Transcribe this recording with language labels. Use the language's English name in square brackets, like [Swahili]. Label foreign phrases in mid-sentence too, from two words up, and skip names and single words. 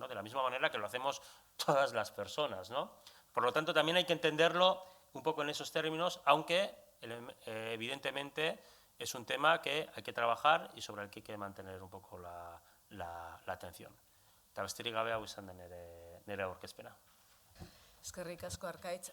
[Spanish] De la misma manera que lo hacemos todas las personas, ¿no? Por lo tanto, también hay que entenderlo un poco en esos términos, aunque evidentemente es un tema que hay que trabajar y sobre el que hay que mantener un poco la atención. [Basque] Eta besterik gabe hau izan da nire aurkezpena. Eskerrik asko, Arkaitz.